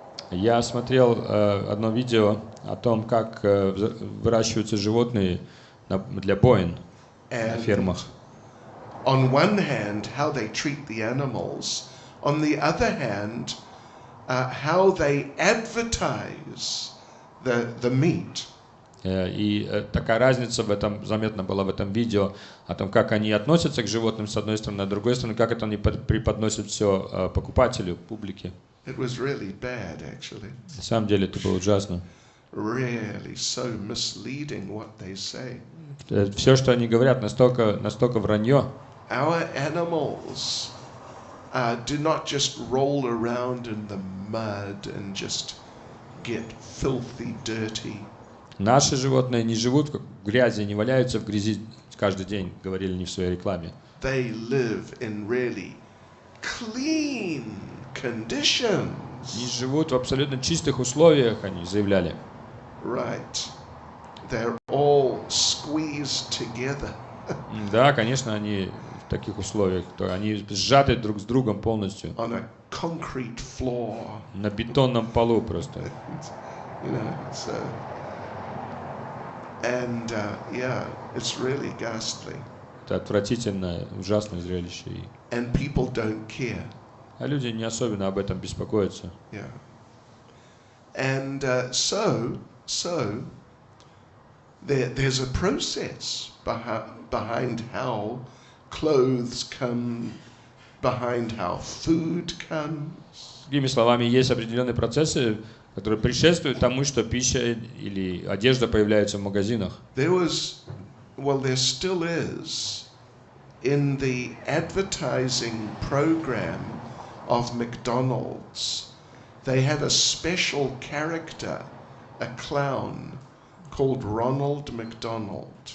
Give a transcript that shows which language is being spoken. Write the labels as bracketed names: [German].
[Russian] Я смотрел одно видео о том, как выращиваются животные для бойн на фермах. [English] On one hand, how they treat the animals. On the other hand, how they advertise the meat. [Russian] И такая разница в этом заметна была в этом видео о том, как они относятся к животным с одной стороны, а с другой стороны, как это они преподносят все покупателю, публике. [English] It was really bad, actually. [Russian] На самом деле это было ужасно. [English] Really so misleading what they say. [Russian] Все, что они говорят, настолько вранье. [English] Our animals do not just roll around in the mud and just get filthy dirty. [Russian] Наши животные не живут в грязи, не валяются в грязи каждый день, говорили они в своей рекламе. [English] They live in really clean conditions. [Russian] Они живут в абсолютно чистых условиях, они заявляли. [English] Right. They're all squeezed together. [Russian] Да, конечно, они в таких условиях, то они сжаты друг с другом полностью. [English] On a concrete floor. [Russian] На бетонном полу просто. [English] You know, so. And yeah, it's really ghastly. [Russian] Это отвратительное, ужасное зрелище. [English] And people don't care. [Russian] А люди не особенно об этом беспокоятся. [English] Yeah. And so there's a process behind how clothes come, behind how food comes. [Russian] Другими словами, есть определенные процессы, которые предшествуют тому, что пища или одежда появляются в магазинах. [English] There still is, in the advertising program of McDonald's, they have a special character, a clown, called Ronald McDonald.